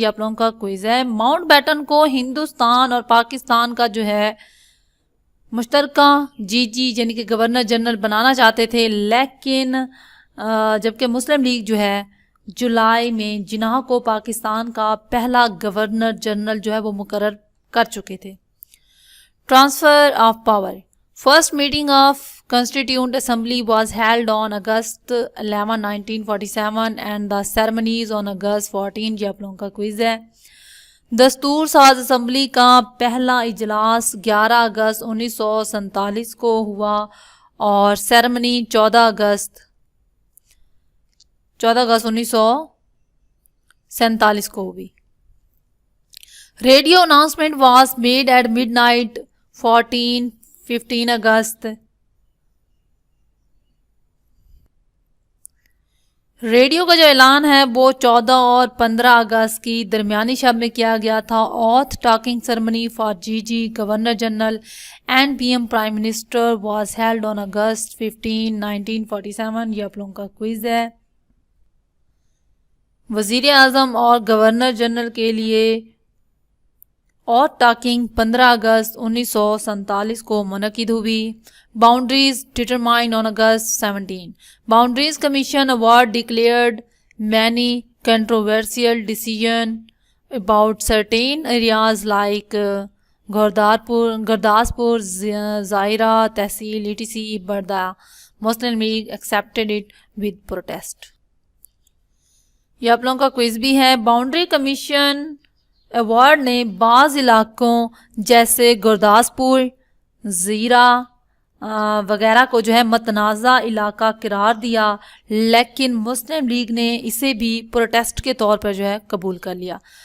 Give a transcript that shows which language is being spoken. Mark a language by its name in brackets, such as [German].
[Urdu] یہ آپ لوگوں کا کوئز ہے. ماؤنٹ بیٹن کو ہندوستان اور پاکستان کا جو ہے مشترکہ یعنی کہ گورنر جنرل بنانا چاہتے تھے، لیکن جبکہ مسلم لیگ جو ہے جولائی میں جناح کو پاکستان کا پہلا گورنر جنرل جو ہے وہ مقرر کر چکے تھے. [English] Transfer of power. First meeting of Constituent Assembly was held on August 11, 1947 and the ceremonies on August 14. [Urdu] یہ آپ لوگوں کا کوئز ہے. دستور ساز اسمبلی کا پہلا اجلاس 11 اگست 1947 کو ہوا اور سیرمنی 14 اگست 1947 کو ہوئی. [English] Radio announcement was made at midnight 15 August. [Urdu] Radio کا جو اعلان ہے وہ 14 اور 15 اگست کی درمیانی شب میں کیا گیا تھا. [English] Oath taking ceremony for governor general and P M prime minister was held on August 15, 1947. [Urdu] یہ آپ لوگوں کا کوئز ہے. وزیر اعظم اور گورنر جنرل کے لیے آتھ ٹاکنگ 15 اگست 1947 کو منعقد ہوئی. [English] Boundaries determined on August 17. Boundaries commission award declared many controversial decision about certain areas like Gurdaspur, Zira tehsil etc. but the Muslim League accepted it with protest. [Urdu] یہ آپ لوگوں کا کوئز بھی ہے. باؤنڈری کمیشن ایوارڈ نے بعض علاقوں جیسے گرداسپور, زیرہ وغیرہ کو جو ہے متنازع علاقہ قرار دیا، لیکن مسلم لیگ نے اسے بھی پروٹیسٹ کے طور پر جو ہے قبول کر لیا.